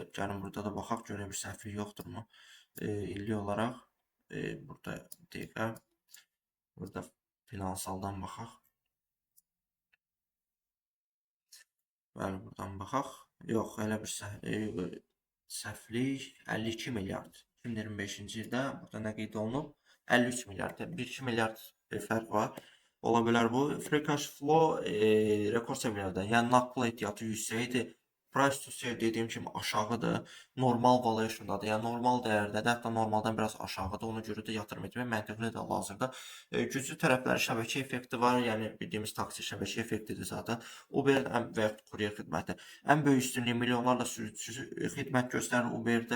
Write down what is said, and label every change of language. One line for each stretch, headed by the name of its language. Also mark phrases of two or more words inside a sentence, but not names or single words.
Azerbaijani: Gəlin burada da baxaq, görə bir səhvlik yoxdurmu? İllik olaraq burada dəqiqə, burada finansaldan baxaq. Bəli, buradan baxaq. Yox, elə bir səhvlik 52 milyard. 2025-ci ildə burada nə qeyd olunub? 53 milyard. 1-2 milyard fərq var. Ola bilər bu.
English: Free cash flow
Azerbaijani: rekord səviyyələrdə. Yəni naqd ehtiyatı yüksəkdir.
English: Price to sale
Azerbaijani: dediyim kimi aşağıdır. Normal valuationdadır. Yəni normal dəyərdədir. Hətta normaldan biraz aşağıdır. Ona görə də yatırım etmək məntiqlidir hal-hazırda. Güclü tərəfləri şəbəkə effekti var. Yəni bildiyimiz taksi şəbəkə effektidir zaten. Uber və ya kuryer xidməti. Ən böyük üstünlüyü milyonlarla sürücüsü xidmət göstərir Uber'də.